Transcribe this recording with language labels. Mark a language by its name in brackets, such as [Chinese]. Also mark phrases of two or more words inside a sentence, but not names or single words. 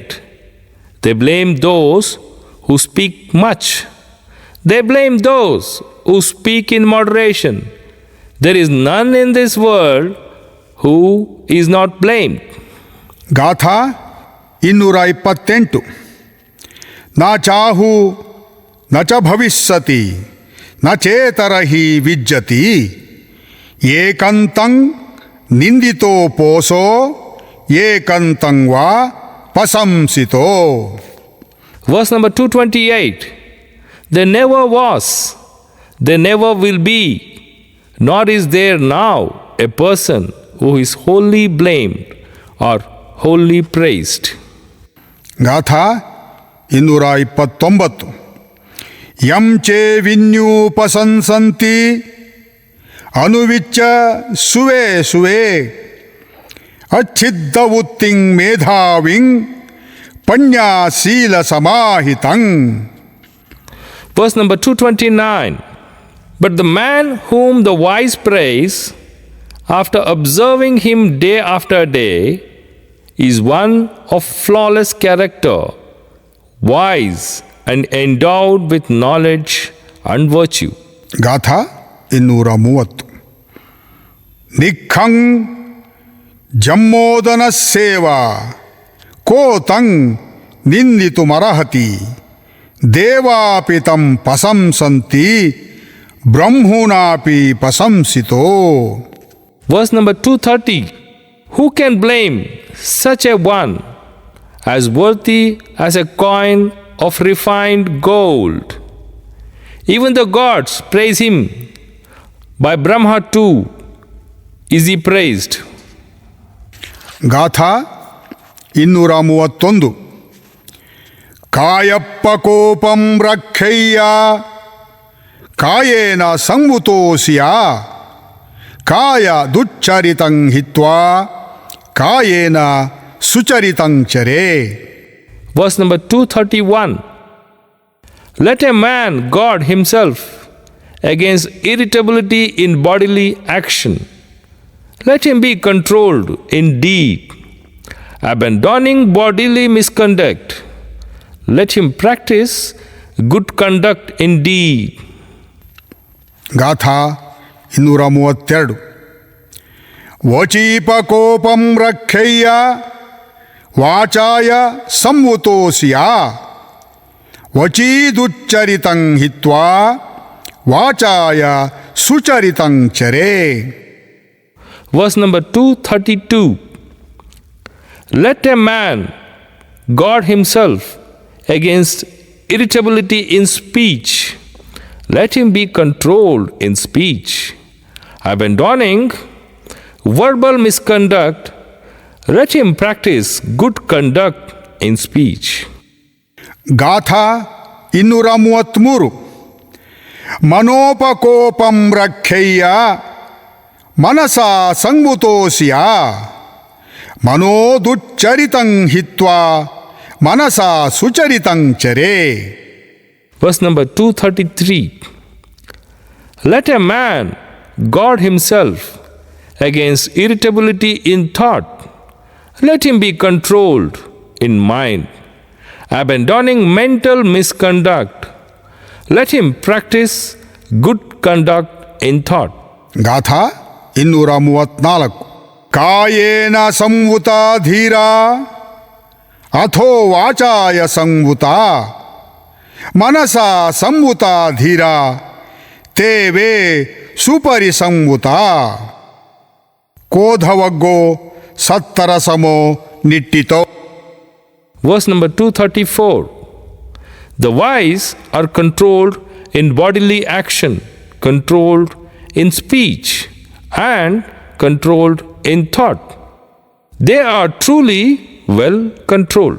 [English] They blame those who speak much. They blame those who speak in moderation. There is none in this world who is not blamed. [Pali] ಗಾಥಾ 228 ನ ಚಾಹು ನ ಚ ಭವಿಷ್ಯತಿ ನ ಚೇತರಹಿ ವಿಜ್ಜತಿ ಏಕಂತಂ ನಿಂದಿತೋ ಪೋಸೋ ಏಕಂತಂ ವಾ ಪಸಂಸಿತೋ. [English] Verse number 228. There never was, there never will be, nor is there now a person who is wholly blamed or wholly praised. [Pali] ಗಾಥಾ 229 ಯಂ ಚೇ ವಿನ್ಯೂಪಸಂಸಂತಿ ಅನುವಿಚ್ಚ ಸುವೆ ಸುವೆ ಅಚ್ಛಿದ್ದ ಉತ್ತಿಂ ಮೇಧಾವಿಂ ಪಣ್ಯಾಶೀಲ ಸಮಾಹಿತಂ. [English] Verse number 229. But the man whom the wise praise, after observing him day after day, is one of flawless character, wise and endowed with knowledge and virtue. [Pali] ಗಾಥಾ 230. ನಿಖಂ ಜಮ್ಮೋದನ ಸೇವಾ ಕೋತಂ ನಿಂದಿತುಮರ್ಹತಿ ದೇವಾಪಿತಂ ಪಸಂಸಂತಿ ಬ್ರಹ್ಮುನಾಪಿ ಪಸಂಸಿತೋ. [English] Verse number 230. Who can blame such a one as worthy as a coin of refined gold? Even the gods praise him. By Brahma too is he praised. [Pali] ಗಾಥಾ 231. ಕಾಯಪ್ಪ ಕೋಪಂ ರಕ್ಷಯ್ಯ ಕಾಯೇನ ಸಂವುತೋಸಿಯ ಕಾಯ ದುಚ್ಚರಿತಂ ಹಿತ್ವಾ ಕಾಯೇನ ಸುಚರಿತಂ ಚರೇ. [English] Verse number 231. Let a man guard himself against irritability in bodily action. Let him be controlled in deed. Abandoning bodily misconduct, let him practice good conduct in deed. [Pali] ಗಾಥಾ 232. ವಚೀಪ ಕೋಪಂ ರಕ್ಷಯ್ಯ ವಾಚಾಯ ಸಂವುತೋಸಿಯ ವಚೀದುಚ್ಚರಿತಂ ಹಿತ್ವಾ ವಾಚಾಯ ಸುಚರಿತಂ ಚರೇ. [English] Verse number 232. Let a man guard himself against irritability in speech. Let him be controlled in speech. Abandoning verbal misconduct, let him practice good conduct in speech. [Pali] ಗಾಥಾ 233. ಮನೋಪಕೋಪಂ ರಕ್ಷಯ್ಯ ಮನಸಾ ಸಂವುತೋಸಿಯ ಮನೋದುಚ್ಚರಿತಂ ಹಿತ್ವಾ ಮನಸಾ ಸುಚರಿತಂ ಚರೇ. [English] Verse number 233. Let a man guard himself against irritability in thought. Let him be controlled in mind. Abandoning mental misconduct, let him practice good conduct in thought. [Pali] ಗಾಥಾ 234. ಕಾಯೇನ ಸಂವುತ ಧೀರ ಅಥೋ ವಾಚಾಯ ಸಂವುತ ಮನಸಾ ಸಂವುತ ಧೀರ ತೇವೇ ಸುಪರಿ ಸಂವುತ. ಕೋಧವಗ್ಗೋ ಸತ್ತರಸಮೋ ನಿಟ್ಟಿತೋ. [English] Verse number 234. The wise are controlled in bodily action, controlled in speech, and controlled in thought. They are truly well controlled.